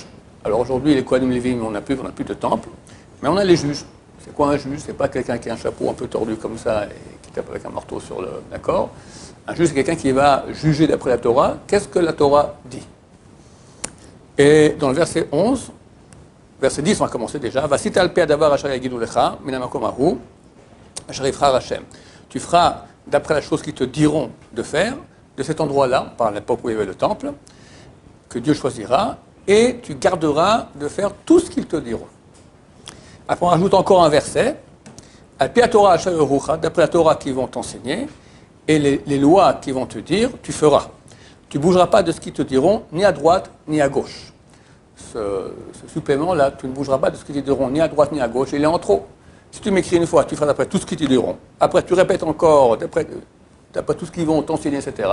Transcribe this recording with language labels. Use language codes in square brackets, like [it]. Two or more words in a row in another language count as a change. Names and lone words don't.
[fr] Alors aujourd'hui, les Kohanim, les Lévi'im, on n'a plus de temple, mais on a les juges. C'est quoi un juge? C'est pas quelqu'un qui a un chapeau un peu tordu comme ça et qui tape avec un marteau sur le... D'accord? Un juge, c'est quelqu'un qui va juger d'après la Torah. Qu'est-ce que la Torah dit? Et dans le verset 11, verset 10, on va commencer déjà. [he] ועשית על פי הדבר אשר יגידו לך מן המקום ההוא אשר יבחר השם. [fr] Tu feras d'après la chose qu'ils te diront de faire, de cet endroit-là, par l'époque où il y avait le temple, que Dieu choisira, et tu garderas de faire tout ce qu'ils te diront. Après, on rajoute encore un verset. [he] על פי התורה אשר יורוך, [fr] d'après la Torah qu'ils vont t'enseigner, et les lois qu'ils vont te dire, tu feras. Tu ne bougeras pas de ce qu'ils te diront, ni à droite, ni à gauche. Ce supplément-là, tu ne bougeras pas de ce qu'ils te diront, ni à droite, ni à gauche, il est en trop. Si tu m'écris une fois, tu feras d'après tout ce qu'ils te diront. Après, tu répètes encore, d'après tout ce qu'ils vont t'enseigner, etc.